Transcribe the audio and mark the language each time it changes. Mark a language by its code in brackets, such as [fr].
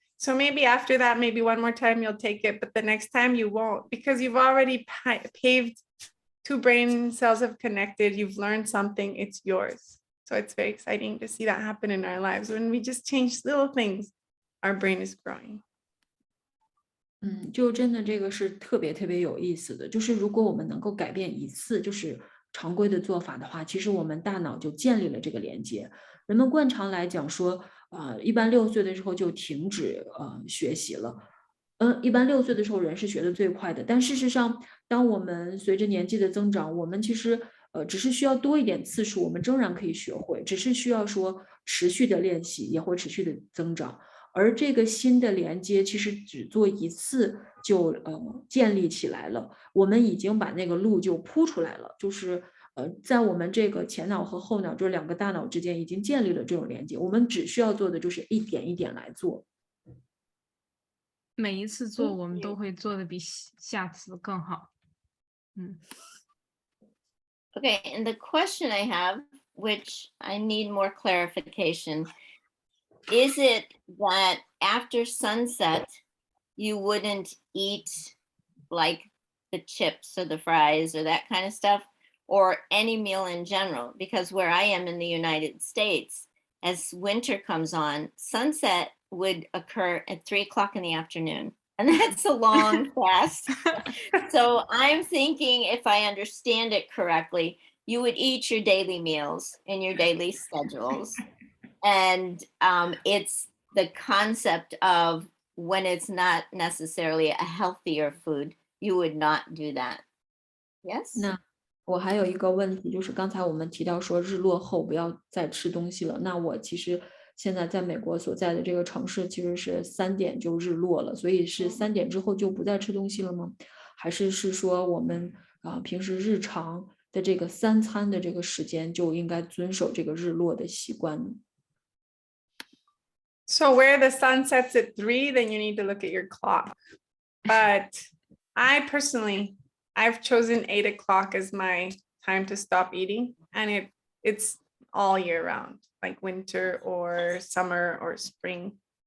[en] So maybe after that, maybe one more time you'll take it, but the next time you won't, because you've already paved, 2 brain cells have connected, you've learned something, it's yours. So it's very exciting to see that happen in our lives. When we just change little things, our brain is growing. [zh] 就真的这个是特别特别有意思的，就是如果我们能够改变一次就是常规的做法的话，其实我们大脑就建立了这个连接。人们惯常来讲说，一般6岁的时候就停止学习了。一般6岁的时候人是学得最快的，但事实上，当我们随着年纪的增长，我们其实只是需要多一点次数，我们仍然可以学会，只是需要说持续的练习，也会持续的增长。而这个新的连接其实只做一次就建立起来了，我们已经把那个路就铺出来了，就是在我们这个前脑和后脑这2个大脑之间已经建立了这种连接，我们只需要做的就是一点一点来做。每一次做我们都会做的比下次更好。 [en] Okay, and the question I have, which I need more clarification, is it that after sunset, you wouldn't eat like the chips or the fries or that kind of stuff, or any meal in general? Because where I am in the United States, as winter comes on, sunset would occur at 3 o'clock in the afternoon. And that's a long fast. So I'm thinking, if I understand it correctly, you would eat your daily meals in your daily schedules. And it's the concept of when it's not necessarily a healthier food, you would not do that. Yes? [zh] 那我还有一个问题，就是刚才我们提到说日落后不要再吃东西了。那我其实现在在美国所在的这个城市其实是3点就日落了，所以是3点之后就不再吃东西了吗？还是说我们平时日常的这个3餐的这个时间就应该遵守这个日落的习惯呢？ [en] So where the sun sets at 3, then you need to look at your clock. But I personally, I've chosen 8 o'clock as my time to stop eating, and it's all year round, like winter or summer or spring.